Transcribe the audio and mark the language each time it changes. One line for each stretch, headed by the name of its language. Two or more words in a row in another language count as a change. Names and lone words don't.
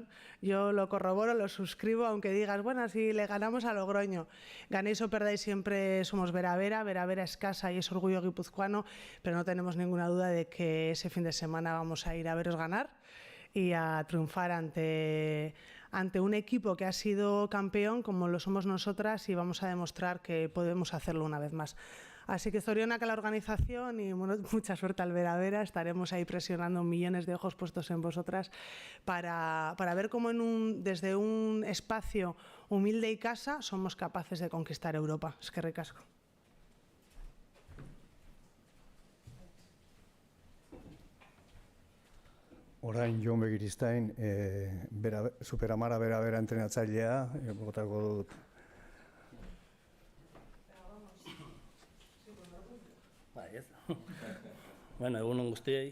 Spanish: Yo lo corroboro, lo suscribo, aunque digas, bueno, si le ganamos a Logroño, ganéis o perdáis, siempre somos Vera-Vera, Vera-Vera es casa y es orgullo guipuzcoano, pero no tenemos ninguna duda de que ese fin de semana vamos a ir a veros ganar y a triunfar ante un equipo que ha sido campeón como lo somos nosotras, y vamos a demostrar que podemos hacerlo una vez más. Así que zorionak a la organización y bueno, mucha suerte al Vera-Vera. Estaremos ahí presionando, millones de ojos puestos en vosotras para ver cómo desde un espacio humilde y casa somos capaces de conquistar Europa.
Basque: Eskerrik asko. Orain Jon Begiristain, Superamara Vera-Vera entrenatzailea, botako dut. Bueno, egunon guztiei.